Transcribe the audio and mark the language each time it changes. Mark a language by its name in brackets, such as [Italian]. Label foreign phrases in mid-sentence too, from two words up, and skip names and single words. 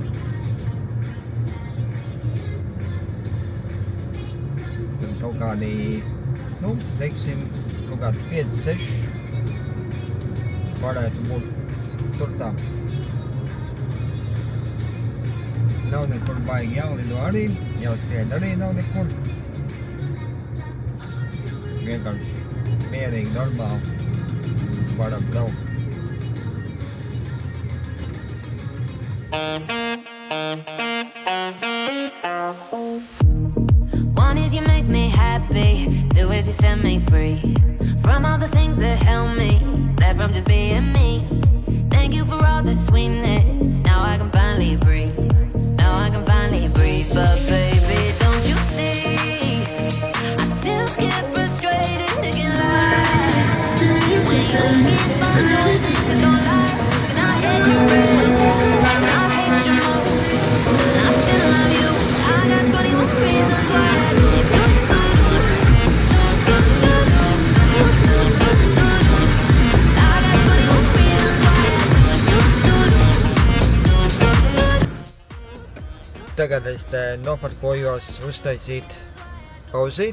[Latvian] Tad kaut kādi, teiksim, kaut kādi 5-6 varētu būt tur tā. Nav nekur baigi jālido arī, jāskrien arī nav nekur. Vienkārši mierīgi, normāli varam braukt. [English] One is you make me happy, two is you set me free from all the things that held me back from just being me. Thank you for all the sweetness, now I can finally breathe. Now I can finally breathe, but baby, don't you see? I still get frustrated again like when you keep on doing things that don't lie. And I hate your friends, and I hate your moves, and I still love you. I got 21 reasons why I do. [Latvian] Tagad es te noparkojos uztaisīt pauzīt.